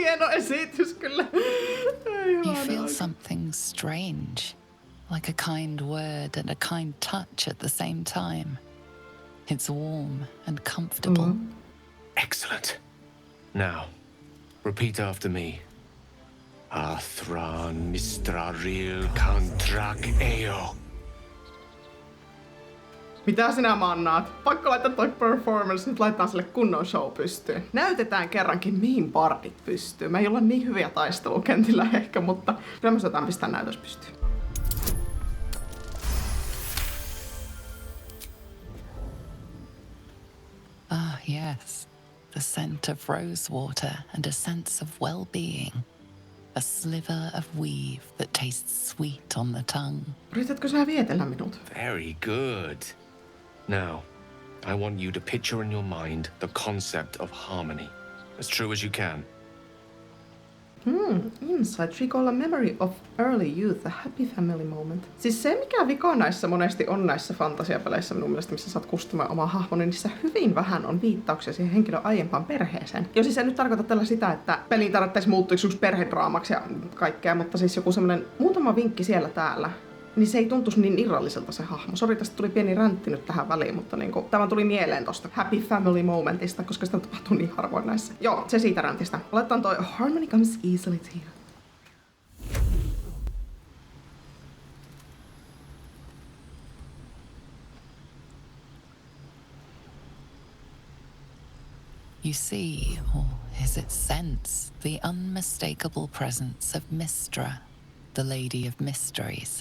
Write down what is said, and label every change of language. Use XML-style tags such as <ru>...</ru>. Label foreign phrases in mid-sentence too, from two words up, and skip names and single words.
<fi>esitys kyllä.</fi> <en>You feel something strange, like a kind word and a kind touch at the same time. It's warm and comfortable. Excellent. Now, repeat after me. Athran mistraril kantrak eo.</en> <fi>Mitä sinä mannaat? Pakko laittaa toi performance, nyt laitetaan sille kunnon show pystyyn. Näytetään kerrankin, mihin bardit pystyy. Me ei olla niin hyviä taistelukentillä ehkä, mutta kyllä me saadaan pistää näytös pystyyn.</fi> <en>Ah, yes. The scent of rosewater and a sense of well-being. A sliver of weave that tastes sweet on the tongue.</en> <fi>Yritätkö sä vietellä minut?</fi> <en>Very good. Now, I want you to picture in your mind the concept of harmony, as true as you can. Insight, recall a memory of early youth, a happy family moment.</en> <fi>Siis se, mikä vika näissä monesti on näissä fantasiapeleissä minun mielestä, missä saat kustomoida omaa hahmoni, niin niissä hyvin vähän on viittauksia siihen henkilön aiempaan perheeseen. Jo siis en nyt tarkoita tällä sitä, että peliin tarvittaisi muuttua yksi perhedraamaksi ja kaikkea, mutta siis joku semmonen muutama vinkki siellä täällä, niin se ei tuntuisi niin irralliselta se hahmo. Sori, tästä tuli pieni räntti nyt tähän väliin, mutta niinku, tämä tuli mieleen tosta</fi> <en>happy family</en> <fi>momentista, koska sitä tapahtuu niin harvoin näissä. Joo, se siitä räntistä. Laitetaan toi</fi> <en>harmony comes easily to you. You see, or is it sense, the unmistakable presence of Mystra, the Lady of Mysteries.</en>